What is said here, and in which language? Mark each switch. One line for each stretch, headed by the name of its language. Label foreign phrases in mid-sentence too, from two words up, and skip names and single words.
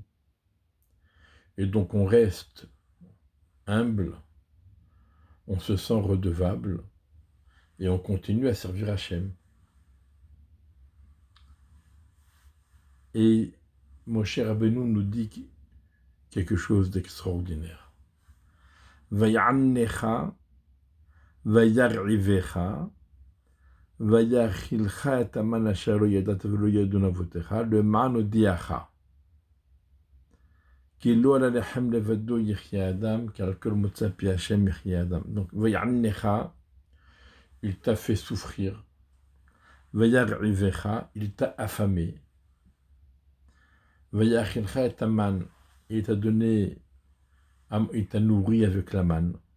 French: Et donc on reste humble, on se sent redevable et on continue à servir Hachem. Et Moshe Rabbeinu nous dit quelque chose d'extraordinaire.
Hebrew: ויענך וירעבך ויאכלך את המן אשר לא ידעת ולא ידעון אבתיך למען הודיעך. כי לא על הלחם לבדו יחיה האדם כי כל מוצא פי השם יחיה האדם.
French: Donc, vaya'annecha, il t'a fait souffrir. Vayar'ivecha, il t'a affamé.
Hebrew: ויאכלך את המן,
French: il t'a donné, il t'a nourri avec la manne.